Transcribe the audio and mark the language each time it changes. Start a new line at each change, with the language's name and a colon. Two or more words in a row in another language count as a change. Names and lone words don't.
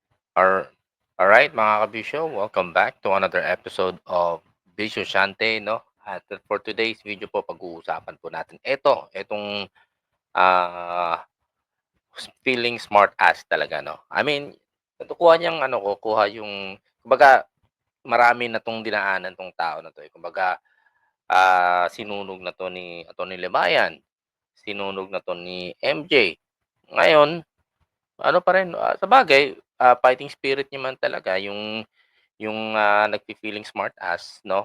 Filipino: Ar Alright mga kabisyo, welcome back to another episode of Bisyo Shante, no? At
English: for today's video
Filipino: po, pag-uusapan po natin itong ah, feeling
English: smart ass
Filipino: talaga, no?
English: I mean,
Filipino: kuha niyang ano ko, kuha yung, kumbaga, marami na tong dinaanan tong tao na to. Kumbaga, sinunog na to ni Atty. Limayan, sinunog na to ni MJ. Ngayon, ano pa rin, sabagay, fighting spirit niya man talaga yung nagfi-feeling
English: smart ass
Filipino: 'no.